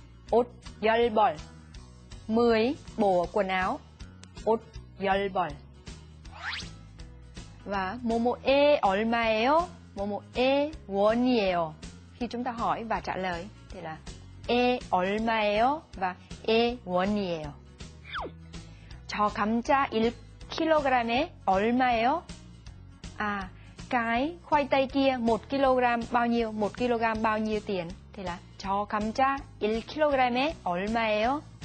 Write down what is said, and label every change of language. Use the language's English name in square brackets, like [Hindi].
[Korean] 옷 10벌, [Vietnamese] 10 bộ quần áo. [Korean] 옷 10벌. Và 뭐뭐에 얼마예요? 뭐뭐에 원이에요. [Vietnamese] Khi chúng ta hỏi và trả lời thì là [Korean] 에 얼마예요? và 에 원이에요. 저 감자 1kg에 얼마예요? [Vietnamese] Cái khoai tây kia 1 kg bao nhiêu? 1 kg bao nhiêu tiền? Thì là [Korean] 저 감자 1kg에 얼마예요?